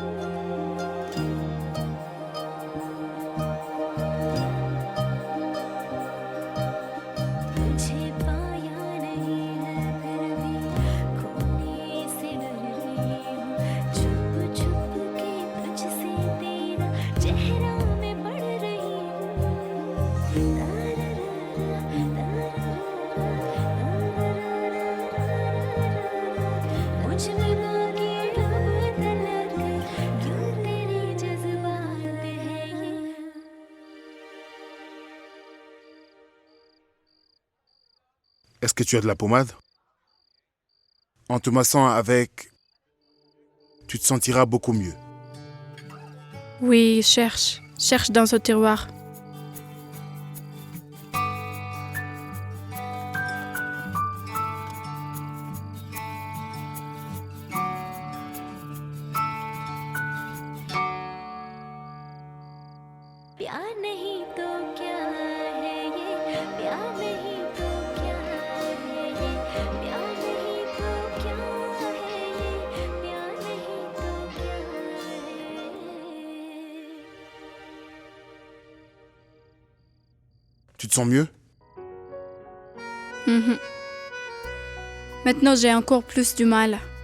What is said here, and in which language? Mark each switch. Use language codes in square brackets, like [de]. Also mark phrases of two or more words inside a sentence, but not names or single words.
[hi] हूँ तुझे पाया नहीं है फिर भी खोने से डर रही हूँ छुप छुप के तुझसे तेरा चेहरा मैं पढ़ रही हूँ मुझ में बाकी अब तलक क्यों तेरे जज्बात है ये [fr] Est-ce que tu as de la pommade? En te massant avec, tu te sentiras beaucoup mieux. Oui, cherche. Cherche dans ce tiroir. [hi] प्यार नहीं तो क्या है ये प्यार नहीं तो क्या है ये प्यार नहीं तो क्या है ये प्यार नहीं तो क्या है [fr] Tu te sens mieux? Mhm. Maintenant, j'ai encore plus du mal.